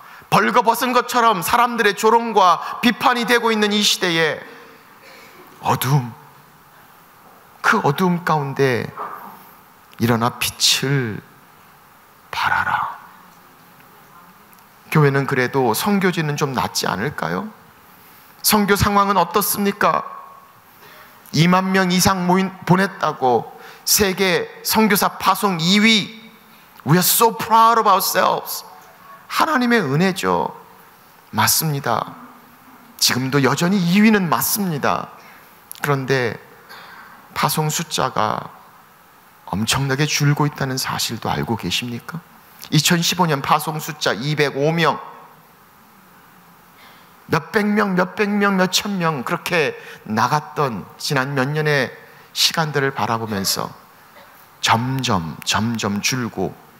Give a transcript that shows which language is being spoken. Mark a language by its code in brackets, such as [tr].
[ko] 벌거벗은 것처럼 사람들의 조롱과 비판이 되고 있는 이 시대에 어두움, 그 어두움 가운데 일어나 빛을 발하라. 교회는 그래도 선교지는 좀 낫지 않을까요? 선교 상황은 어떻습니까? 2만 명 이상 보냈다고 세계 선교사 파송 2위. [en] We are so proud of ourselves. [ko] 하나님의 은혜죠. 맞습니다. 지금도 여전히 2위는 맞습니다. 그런데 파송 숫자가 엄청나게 줄고 있다는 사실도 알고 계십니까? 2015년 파송 숫자 205명, 몇백 명, 몇천 명 그렇게 나갔던 지난 몇 년의 시간들을 바라보면서 점점 줄고,